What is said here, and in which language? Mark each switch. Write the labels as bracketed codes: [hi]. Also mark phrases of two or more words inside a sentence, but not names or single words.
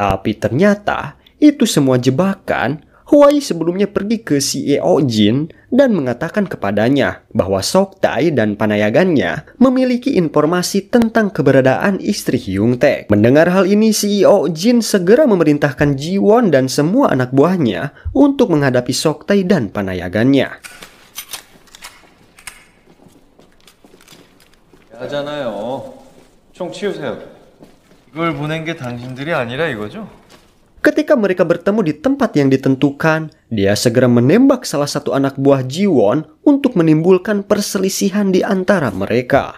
[id] Tapi ternyata itu semua jebakan. Huai sebelumnya pergi ke CEO Jin dan mengatakan kepadanya bahwa Sok Tai dan panayagannya memiliki informasi tentang keberadaan istri Hyung Taek. Mendengar hal ini, CEO Jin segera memerintahkan Ji-won dan semua anak buahnya untuk menghadapi Sok Tai dan panayagannya. [ko] 하잖아요. 총 치우세요. 이걸 보낸 게 당신들이 아니라 이거죠? [id] Ketika mereka bertemu di tempat yang ditentukan, dia segera menembak salah satu anak buah Ji-won untuk menimbulkan perselisihan di antara mereka.